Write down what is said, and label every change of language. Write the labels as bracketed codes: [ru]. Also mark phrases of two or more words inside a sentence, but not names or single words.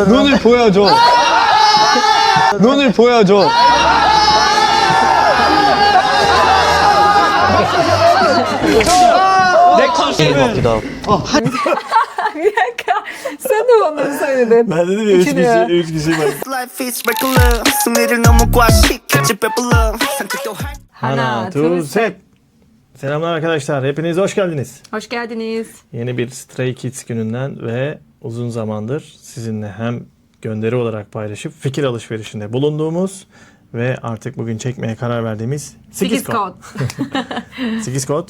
[ko] 눈을 보여줘. 눈을 보여줘. 내 컨셉은 같기도 하고. 샌드워치 소리는 나는 왜 이렇게 [en] Life is regular. [ko] 승리를 너무 과식했지 배불러. 산책도 할 하나, 둘, 셋. [tr] Selamlar arkadaşlar. Hepiniz hoş geldiniz. Hoş geldiniz. Yeni bir Stray Kids gününden ve uzun zamandır sizinle hem gönderi olarak paylaşıp fikir alışverişinde bulunduğumuz ve artık bugün çekmeye karar verdiğimiz 8 kod. 8 kod